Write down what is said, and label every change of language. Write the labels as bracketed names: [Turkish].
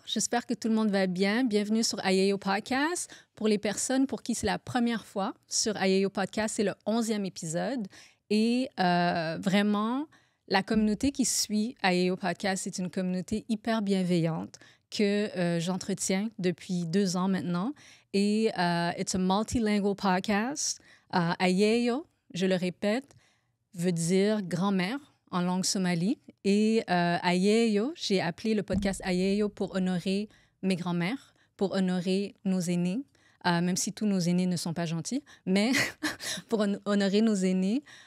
[French] J'espère que tout le monde va bien. Bienvenue sur Ayeyo Podcast. Pour les personnes pour qui c'est la première fois sur Ayeyo Podcast, c'est le 11e épisode. Et vraiment, la communauté qui suit Ayeyo Podcast, c'est une communauté hyper bienveillante que j'entretiens depuis 2 ans maintenant. [English] Et it's a multilingual podcast. [French] Ayeyo, je le répète, veut dire grand-mère en langue somali. Et Ayeyo, j'ai appelé le podcast Ayeyo pour honorer mes grands-mères, pour honorer nos aînés, même si tous nos aînés ne sont pas gentils, mais pour honorer nos aînés.